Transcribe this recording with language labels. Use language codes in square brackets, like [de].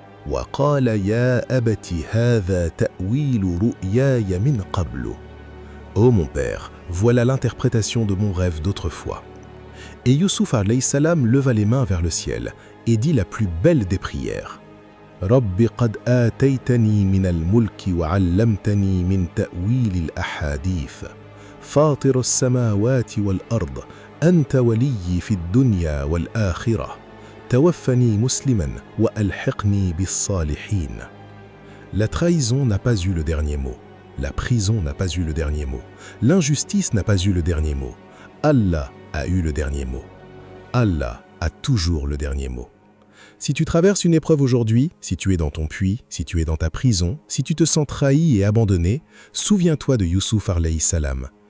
[ar] وَقَالَ يَا أَبَتِ هَذَا تَأْوِيلُ رُؤْيَايَ مِنْ قَبْلُ. [fr] Ô mon père, voilà l'interprétation de mon rêve d'autrefois. Et Youssouf alayhi salam leva les mains vers le ciel et dit la plus belle des prières. [ar] رَبِّ قَدْ آتَيْتَنِي مِنَ الْمُلْكِ وَعَلَّمْتَنِي مِنْ تَأْوِيلِ الْأَحَادِيثِ فاطر السماوات والأرض أنت ولي في الدنيا والآخرة توفني مسلما وألحقني بالصالحين. [fr] La trahison n'a pas eu le dernier mot. La prison n'a pas eu le dernier mot. L'injustice n'a pas eu le dernier mot. Allah a eu le dernier mot. Allah a toujours le dernier mot. Si tu traverses une épreuve aujourd'hui, si tu es dans ton puits, si tu es dans ta prison, si tu te sens trahi et abandonné, souviens-toi de Youssouf alayhi salam.